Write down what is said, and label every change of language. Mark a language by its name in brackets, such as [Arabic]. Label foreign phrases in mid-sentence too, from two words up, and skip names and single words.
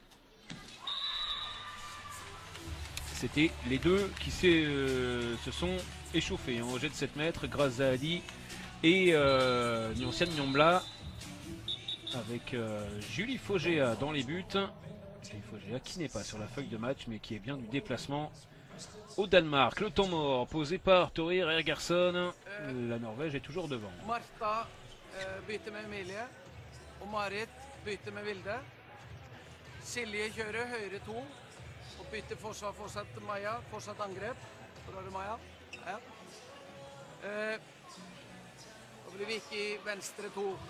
[French] C'était les deux qui se sont échauffés hein, au jet de 7 mètres, Grazadi et Nyanciane Nyombla, avec Julie Fogéa dans les buts. Julie Fogéa qui n'est pas sur la feuille de match mais qui est bien du déplacement au Danemark. Le temps mort posé par Torir Ergersson. La Norvège est toujours devant. [Norwegian] Marta bytter med Emilie, og Marit bytter med Vilde. Silje kjører høyre 2, og bytter forsvar fortsatt Maja, fortsatt angrep. Hvor er det Maja? Ja. Da blir Vicky venstre 2.